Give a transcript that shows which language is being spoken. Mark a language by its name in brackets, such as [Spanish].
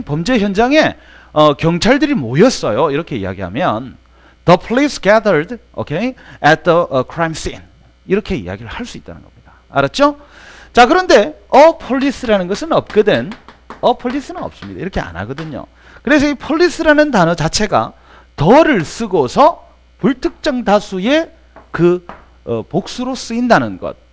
[Korean] 범죄 현장에 경찰들이 모였어요. 이렇게 이야기하면 [English] the police gathered, okay, at the crime scene. [Korean] 이렇게 이야기를 할 수 있다는 겁니다. 알았죠? 자, 그런데 police라는 것은 없거든. police는 없습니다. 이렇게 안 하거든요. 그래서 이 police라는 단어 자체가 더를 쓰고서 불특정 다수의 그 복수로 쓰인다는 것.